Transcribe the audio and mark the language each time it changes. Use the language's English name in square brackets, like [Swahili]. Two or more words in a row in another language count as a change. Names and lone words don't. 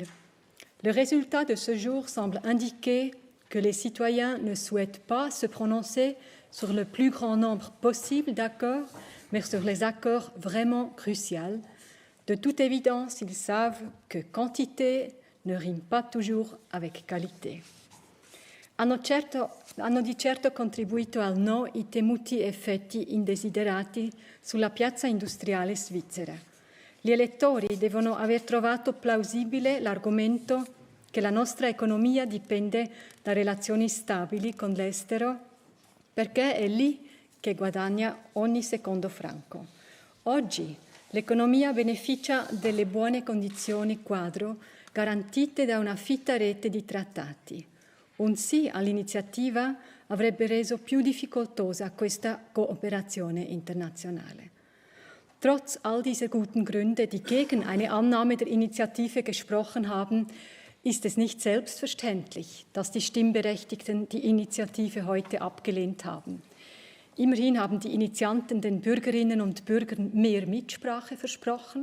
[French] Le résultat de ce jour semble indiquer que les citoyens ne souhaitent pas se prononcer sur le plus grand nombre possible d'accords, mais sur les accords vraiment cruciaux. De toute évidence, ils savent que quantité ne rime pas toujours avec qualité. [Italian] Hanno di certo contribuito al no i temuti effetti indesiderati sulla piazza industriale svizzera. Gli elettori devono aver trovato plausibile l'argomento che la nostra economia dipende da relazioni stabili con l'estero, perché è lì che guadagna ogni secondo franco. Oggi l'economia beneficia delle buone condizioni quadro garantite da una fitta rete di trattati. Un sì all'iniziativa avrebbe reso più difficoltosa questa cooperazione internazionale. [German] Trotz all dieser guten Gründe, die gegen eine Annahme der Initiative gesprochen haben, ist es nicht selbstverständlich, dass die Stimmberechtigten die Initiative heute abgelehnt haben. Immerhin haben die Initianten den Bürgerinnen und Bürgern mehr Mitsprache versprochen.